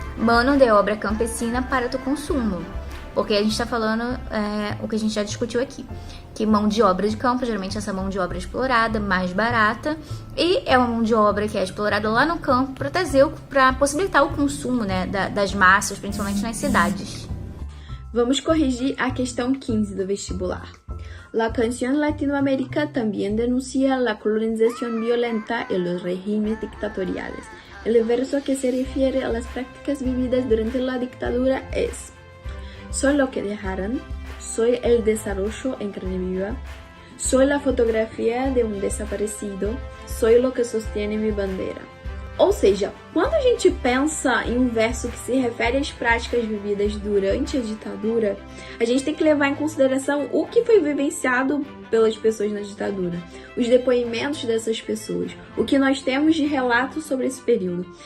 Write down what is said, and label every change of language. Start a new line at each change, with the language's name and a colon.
Spanish: Mano de obra campesina para tu consumo.
Portuguese: Porque a gente tá falando o que a gente já discutiu aqui. Que mão de obra de campo, geralmente essa mão de obra explorada, mais barata. E é uma mão de obra que é explorada lá no campo para possibilitar o consumo, né, das massas, principalmente nas cidades. Vamos corrigir a questão 15 do vestibular.
Spanish: La canción Latinoamérica también denuncia la colonización violenta y los regímenes dictatoriales. El verso que se refiere a las prácticas vividas durante la dictadura es: soy lo que dejaron, soy el desarrollo en carne viva, soy la fotografia de um desaparecido, soy lo que sostiene mi bandera.
Portuguese: Ou seja, quando a gente pensa em um verso que se refere às práticas vividas durante a ditadura, a gente tem que levar em consideração o que foi vivenciado pelas pessoas na ditadura, os depoimentos dessas pessoas, o que nós temos de relatos sobre esse período.